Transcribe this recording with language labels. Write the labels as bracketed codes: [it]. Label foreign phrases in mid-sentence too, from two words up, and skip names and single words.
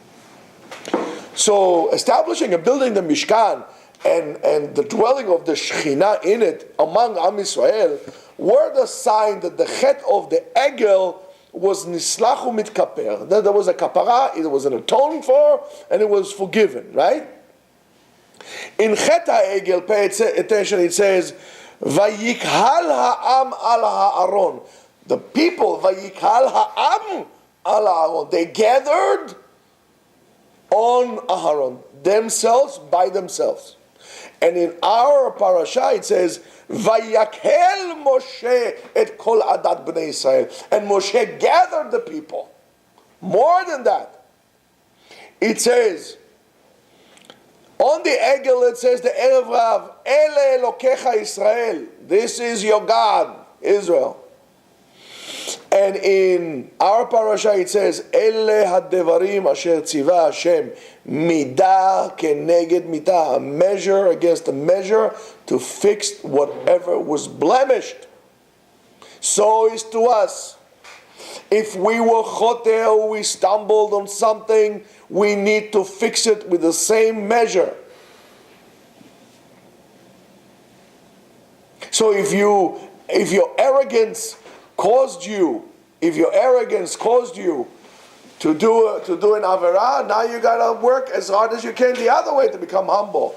[en] So establishing and building the Mishkan and the dwelling of the Shekhinah in it among [he] Am Yisrael [en] were the sign that the chet of the Egel was [he] nislahu mitkaper. [en] That there was a kapara, it was an atoned for, and it was forgiven, right? In [he] Chet HaEgel, [en] pay attention, it says, [he] Vayikhal ha'am al ha'aron. [en] The people, [he] Vayikhal ha'am al ha'aron. [en] They gathered on Aharon, themselves by themselves. And in our parasha it says, [he] Vayakhel Moshe et kol adat bnei Yisrael. [en] And Moshe gathered the people. More than that, it says, on the Egel it says the [he] Erev Rav, Ele Elokecha Israel. [en] This is your God, Israel. And in our parasha it says, [he] Ele hadevarim asher tziva Hashem, midah keneged midah, [en] a measure against a measure to fix whatever was blemished. So is to us. If we were choter or we stumbled on something, we need to fix it with the same measure. So if your arrogance caused you to do an avera, now you gotta work as hard as you can the other way to become humble.